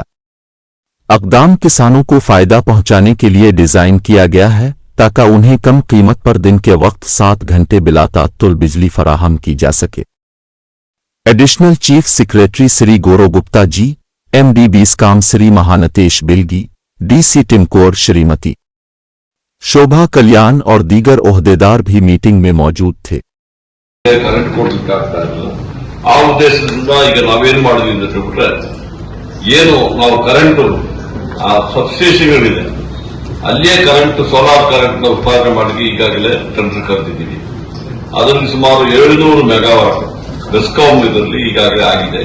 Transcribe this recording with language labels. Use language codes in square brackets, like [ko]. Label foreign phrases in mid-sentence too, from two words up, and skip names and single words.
[ur] اقدام کسانوں کو فائدہ پہنچانے کے لیے ڈیزائن کیا گیا ہے تاکہ انہیں کم قیمت پر دن کے وقت 7 گھنٹے بلا تعطل بجلی فراہم کی جا سکے. ایڈیشنل چیف سیکرٹری شری گورو گپتا جی، ایم ڈی بیسکام شری مہانتیش بلگی، ڈی سی ٹمکور شریمتی شوبھا کلیان اور دیگر عہدیدار بھی میٹنگ میں موجود تھے. [kn] ಕರೆಂಟ್ ಕೊಡ್ಲಿಕ್ಕೆ ಆಗ್ತಾ ಇಲ್ಲ, ಆ ಉದ್ದೇಶದಿಂದ ಈಗ ನಾವೇನು ಮಾಡಿದ್ವಿ ಅಂತ ಬಿಟ್ರೆ, ಏನು ನಾವು [en] current substations [kn] ಅಲ್ಲಿಯೇ [en] current solar current [kn] ನ ಉತ್ಪಾದನೆ ಮಾಡಿ ಈಗಾಗಲೇ ಟೆಂಡರ್ ಕರೆದಿದ್ದೀವಿ। ಅದರಲ್ಲಿ ಸುಮಾರು 700 ಮೆಗಾವಾಟ್ ಬೆಸ್ಕಾಂ ಇದರಲ್ಲಿ ಈಗಾಗಲೇ ಆಗಿದೆ।